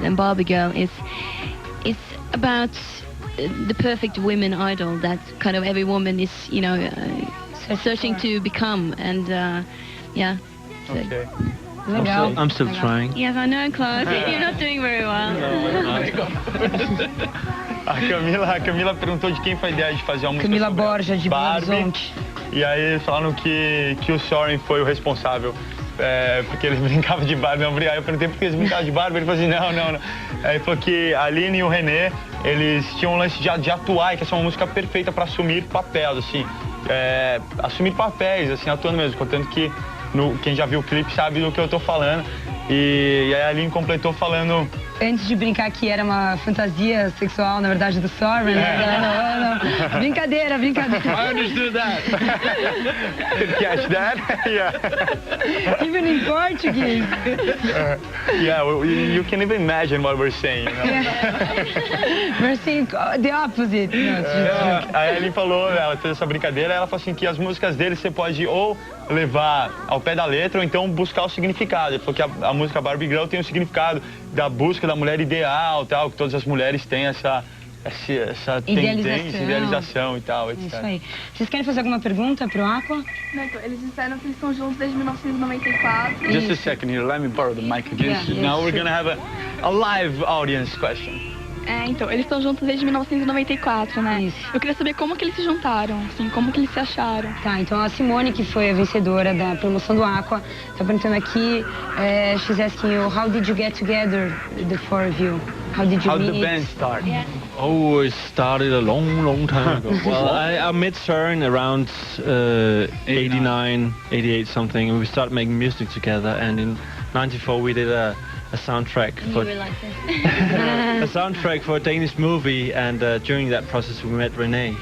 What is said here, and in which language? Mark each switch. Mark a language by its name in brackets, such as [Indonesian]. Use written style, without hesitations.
[English] And Barbie Girl is about the perfect women idol that kind of every woman is, you know, searching to become, and yeah. So. Okay. I'm still trying. Yes, I know, Claus. You're not doing very well. [Portuguese] A Camila perguntou de quem foi a ideia de fazer uma música Camila sobre Borja, de Belo Horizonte. E aí falaram que o Søren foi o responsável, porque eles brincavam de Barbie. Aí eu perguntei por que eles brincavam de Barbie, ele falou assim, não. Aí ele falou que a Lene e o René, eles tinham um lance de atuar, e que essa é uma música perfeita para assumir papéis, assim. Assumir papéis, assim, atuando mesmo, contanto que quem já viu o clipe sabe do que eu tô falando. E aí a Aline completou falando... Antes de brincar que era uma fantasia sexual, na verdade, do Søren, não. Brincadeira. [English] I understood that. Did you catch that? Yeah. Even in Portuguese. Yeah, you can even imagine what we're saying. You know? Yeah. We're saying the opposite. [Portuguese] Aí a Aline falou, ela fez essa brincadeira, ela falou assim que as músicas dele você pode ou levar ao pé da letra ou então buscar o significado. Ele falou que a música Barbie Girl tem o significado da busca da mulher ideal, tal, que todas as mulheres têm essa tendência, idealização e tal, etc. Isso aí. Vocês querem fazer alguma pergunta pro Aqua? Não, então, eles disseram que eles estão juntos desde 1994. [English] Just a second here, let me borrow the mic again. Yeah, Now we're gonna have a live audience question. [Portuguese] Então, eles estão juntos desde 1994, né? Isso. Eu queria saber como que eles se juntaram, assim, como que eles se acharam. Tá, então a Simone, que foi a vencedora da promoção do Aqua, tá perguntando aqui, [English] she's asking you, how did you get together, the four of you? How did you meet? How did the band start? Yeah. Oh, it started a long time ago. Well, I met Søren around 89, 88 something, and we started making music together, and in 94 we did a soundtrack for a soundtrack for a Danish movie, and during that process we met René.